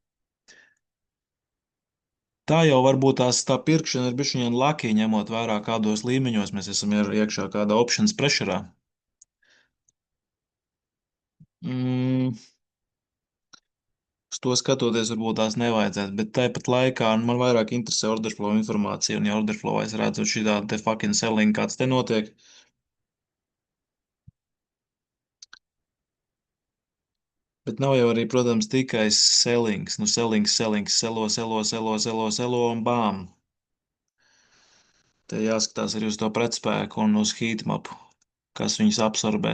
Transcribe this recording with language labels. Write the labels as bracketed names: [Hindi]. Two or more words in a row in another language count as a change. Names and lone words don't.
[Latvian] Tā jau varbūt tā pirkšana ir bišķiņ laki, ņemot vērā kādos līmeņos mēs esam iekšā kādā options pressurā. Mm, uz to skatoties, varbūt tās nevajadzētu, bet tāpat laikā man vairāk interesē [English] order flow [Latvian] informācija, un ja [English] order flow [Latvian] es redzu šī te [English] fucking selling, [Latvian] kāds te notiek, bet nav jau arī, protams, tikai sellings, nu sellings, selo un bām. Te jāskatās arī uz to pretspēku un uz heatmapu, kas viņus absorbē.